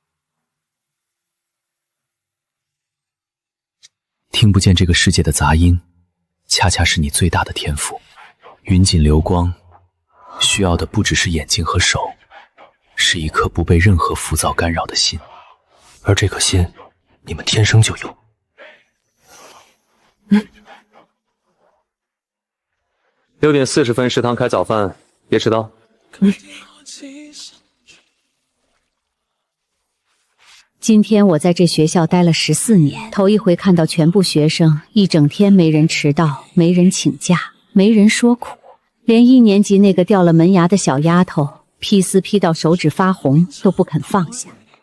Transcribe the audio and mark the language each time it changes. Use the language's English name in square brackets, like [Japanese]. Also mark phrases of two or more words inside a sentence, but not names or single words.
[Chinese] 听不见这个世界的杂音，恰恰是你最大的天赋。云锦流光，需要的不只是眼睛和手，是一颗不被任何浮躁干擾的心。而這顆心，你們天生就有。 6點40分，食堂開早飯，別遲到。今天我在這學校待了14年，頭一回看到全部學生一整天沒人遲到，沒人請假，沒人說苦，連1年級那個掉了門牙的小丫頭，披絲披到手指發紅都不肯放下。